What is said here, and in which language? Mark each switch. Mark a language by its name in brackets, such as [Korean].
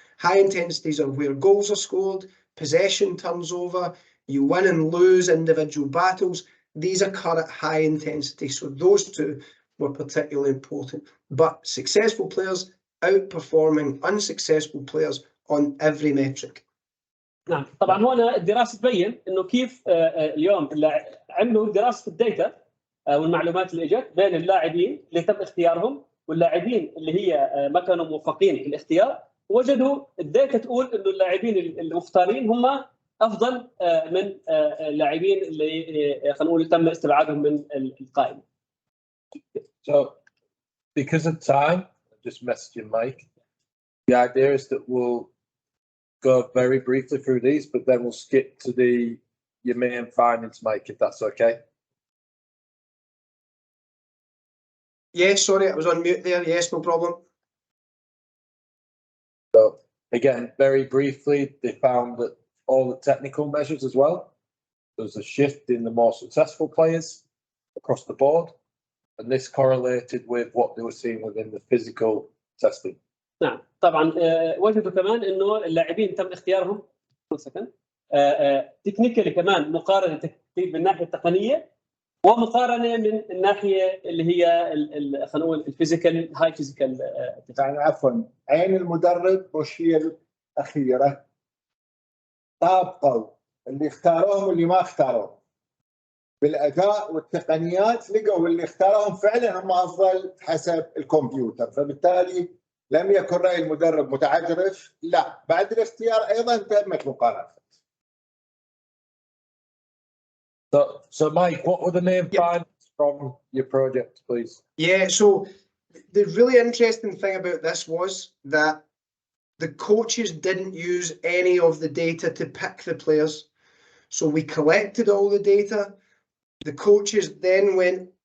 [English] High intensities are where goals are scored, possession turns over, you win and lose individual battles. These occur at high intensity. So those two were particularly important. But successful players outperforming unsuccessful players on every metric. [Arabic] نعم، طبعا هنا الدراسه تبين انه كيف اليوم عملوا دراسه الداتا والمعلومات اللي اجت بين اللاعبين اللي تم اختيارهم واللاعبين اللي هي ما كانوا موفقين في الاختيار، وجدوا الداتا تقول انه اللاعبين المختارين هم افضل من اللاعبين اللي خلينا نقول تم استبعادهم من القائمه. [English] So because of time, I'm just messaging Mike. The idea is that we'll go very briefly through these, but then we'll skip to your main findings, Mike, if that's okay. Yes, sorry, I was on mute there. Yes, no problem. So again, very briefly, they found that all the technical measures as well, there's a shift in the more successful players across the board, and this correlated with what they were seeing within the physical testing. [Arabic] نعم، طبعا وجدوا كمان انه اللاعبين تم اختيارهم تكنيكالي كمان، مقارنه من الناحيه التقنيه ومقارنه من الناحيه اللي هي خلينا نقول الفيزيكال هاي فيزيكال. يعني عفوا، عين المدرب مش هي الاخيره، طابقوا اللي اختاروهم واللي ما اختاروهم بالاداء والتقنيات، لقوا اللي اختاروهم فعلا هم افضل حسب الكمبيوتر، فبالتالي لم يكن راي المدرب متعجرف، لا، بعد الاختيار ايضا تمت مقارنه. [English] So Mike, what were the main findings from your project, please? Yeah, so the really interesting thing about this was that the coaches didn't use any of the data to pick the players. So we collected all the data. The coaches then went